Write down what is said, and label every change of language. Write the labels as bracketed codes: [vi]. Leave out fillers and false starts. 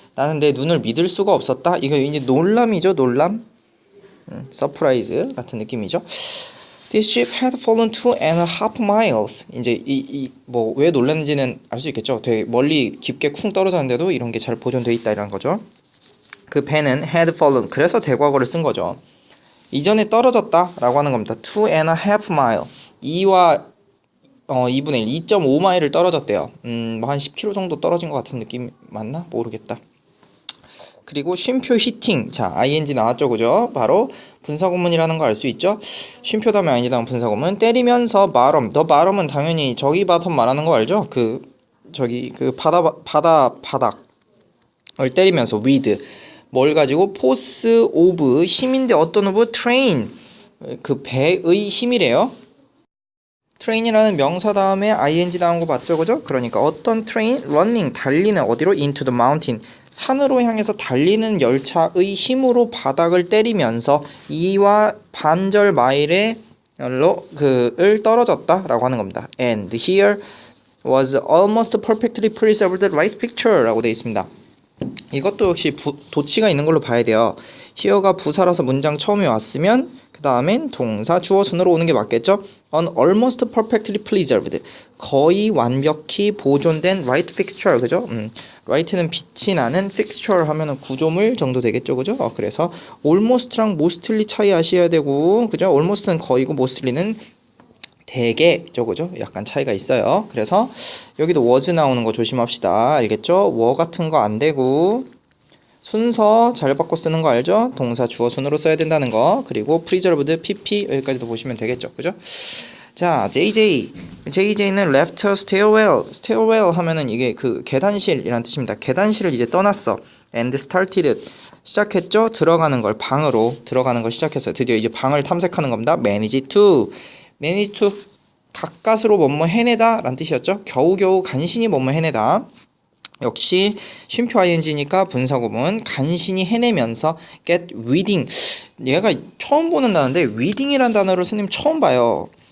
[ko] 나는 내 눈을 믿을 수가 없었다. 이거 이제 놀람이죠, 놀람. 서프라이즈 같은 느낌이죠. [en] This ship had fallen 2.5 miles. [ko] 이제 뭐 왜 놀랐는지는 알 수 있겠죠. 되게 멀리 깊게 쿵 떨어졌는데도 이런 게 잘 보존돼 있다 이런 거죠. 그 배는 [en] had fallen. [ko] 그래서 대과거를 쓴 거죠. 이전에 떨어졌다라고 하는 겁니다. [en] 2.5 mile. [ko] 2와 2분의 1, 2.5마일을 떨어졌대요. 뭐 한 10km 정도 떨어진 것 같은 느낌 맞나? 모르겠다. 그리고 쉼표 히팅. 자, ing 나왔죠, 그죠? 바로 분사구문이라는 거 알 수 있죠? 쉼표 다음에 ing 다음 분사구문. 때리면서 bottom. 더 bottom은 당연히 저기 bottom 말하는 거 알죠? 그 바닥을 때리면서 with. 뭘 가지고? [en] force of, 힘인데 어떤 of? [ko] train. 그 배의 힘이래요. train이라는 명사 다음에 ing 나온 거 맞죠, 그죠? 그러니까 어떤 train, running, 달리는 어디로? [en] into the mountain, [ko] 산으로 향해서 달리는 열차의 힘으로 바닥을 때리면서 2와 반절 마일의 을 떨어졌다라고 하는 겁니다. [en] And here was almost perfectly preserved right picture [ko] 라고 되어 있습니다. 이것도 역시 도치가 있는 걸로 봐야 돼요. here가 부사라서 문장 처음에 왔으면 그 다음엔 동사 주어 순으로 오는 게 맞겠죠? [en] On almost perfectly preserved, [ko] 거의 완벽히 보존된 [en] right fixture, 그죠? [ko] right는 빛이 나는, fixture 하면은 구조물 정도 되겠죠, 그죠? 그래서 almost랑 mostly 차이 아셔야 되고, 그죠? almost는 거의고 mostly는 대개죠, 그죠? 약간 차이가 있어요. 그래서 여기도 was 나오는 거 조심합시다. 알겠죠? were 같은 거 안 되고, 순서 잘 바꿔 쓰는 거 알죠? 동사 주어 순으로 써야 된다는 거. 그리고 preserved, pp 여기까지도 보시면 되겠죠, 그죠? 자, JJ는 [en] left stairwell. [ko] stairwell 하면은 이게 그 계단실이란 뜻입니다. 계단실을 이제 떠났어. [en] and started, 시작했죠? [ko] 들어가는 걸, 방으로 들어가는 걸 시작했어요. 드디어 이제 방을 탐색하는 겁니다. manage to 가까스로 뭐뭐 해내다 라는 뜻이었죠. 겨우겨우 간신히 뭐뭐 해내다. 역시 쉼표 ing니까 분사구문. 간신히 해내면서 [en] get reading. [ko] 얘가 처음 보는 단어인데 reading이란 단어를 스님 처음 봐요.